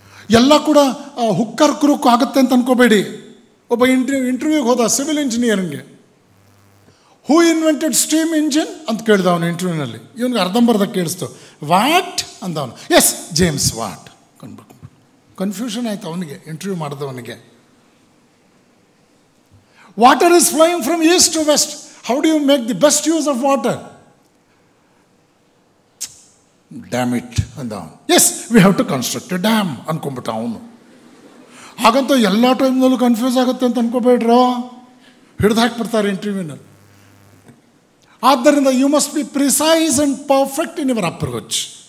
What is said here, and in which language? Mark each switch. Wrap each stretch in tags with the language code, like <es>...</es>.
<kn>ಎಲ್ಲ ಕೂಡ ಹುಕ್ಕರ್ ಕ್ರೂಕ್ ಆಗುತ್ತೆ ಅಂತ ಅನ್ಕೋಬೇಡಿ. ಒಬ್ಬ ಇಂಟರ್ವ್ಯೂಗೆ ಹೋದ ಸಿವಿಲ್ ಇಂಜಿನಿಯರಿಂಗ್ಗೆ.</kn> <en>who invented steam engine</en> <kn>ಅಂತ ಕೇಳಿದ ಅವನು ಇಂಟರ್ವ್ಯೂನಲ್ಲಿ. ಇವನಿಗೆ ಅರ್ಧಂಬರ್ಧ ಕೇಳಿಸ್ತು. ವಾಟ್ ಅಂದ ಅವನು. S, James what. ಕನ್ಫ್ಯೂಷನ್ ಆಯ್ತು ಅವನಿಗೆ, interview ಮಾಡಿದವನಿಗೆ.</kn> <en>Water is flowing from east to west. How do you make the best use of water? Damn it</en> <kn>ಅಂದ ಅವನು.</kn> <en>yes, we have to construct a dam</en> <kn>ಅನ್ಕೊಂಬಿಟ್ಟ ಅವನು. ಹಾಗಂತ ಎಲ್ಲ ಟೈಮ್ನಲ್ಲೂ confuse ಆಗುತ್ತೆ ಅಂತ ಅನ್ಕೋಬೇಡ್ರೋ, ಹಿಡಿದು ಹಾಕ್ಬಿಡ್ತಾರೆ ಇಂಟರ್ವ್ಯೂನಲ್ಲಿ. ಆದ್ದರಿಂದ</kn> <en>You must be precise and perfect in your approach.</en>